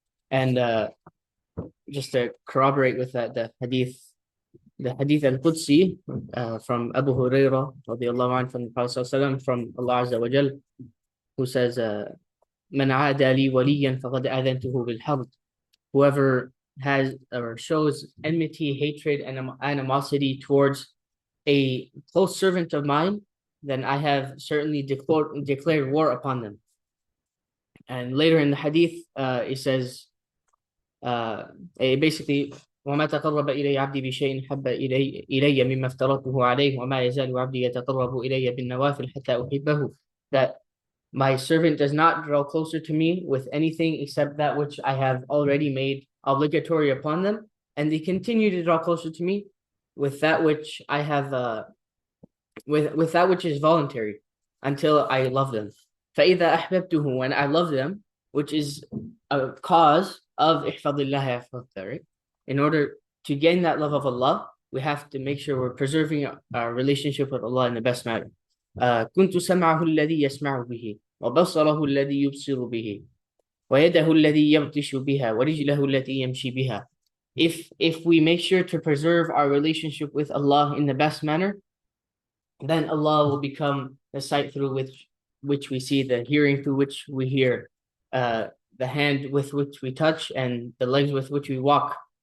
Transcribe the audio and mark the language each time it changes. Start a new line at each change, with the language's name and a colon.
English: And just to corroborate with that, the hadith al-Qudsi from Abu Hurairah radiallahu anhu, from the Prophet ﷺ, from Allah Azza wa Jal, who says,
Arabic: "Man aada li waliyan faqad aadhantuhu bil harb."
English: Whoever has or shows enmity, hatred, and animosity towards a close servant of mine, then I have certainly declared war upon them. And later in the hadith, it says, basically,
Arabic: وما تقرب إلي عبدي بشيء حب إلي مما افترضته عليه وما يزال عبدي يتقرب إلي بالنوافل حتى أحبه.
English: That my servant does not draw closer to me with anything except that which I have already made obligatory upon them, and they continue to draw closer to me with that which I have with that which is voluntary until I love them.
Arabic: فإذا أحببته,
English: when I love them, which is a cause of
Arabic: احفظ الله يحفظك,
English: right? In order to gain that love of Allah, we have to make sure we're preserving our relationship with Allah in the best manner.
Arabic: كنت سمعه الذي يسمع به وبصره الذي يبصر به ويده الذي يبطش بها ورجله التي يمشي بها.
English: If we make sure to preserve our relationship with Allah in the best manner, then Allah will become the sight through which we see, the hearing through which we hear, the hand with which we touch, and the legs with which we walk.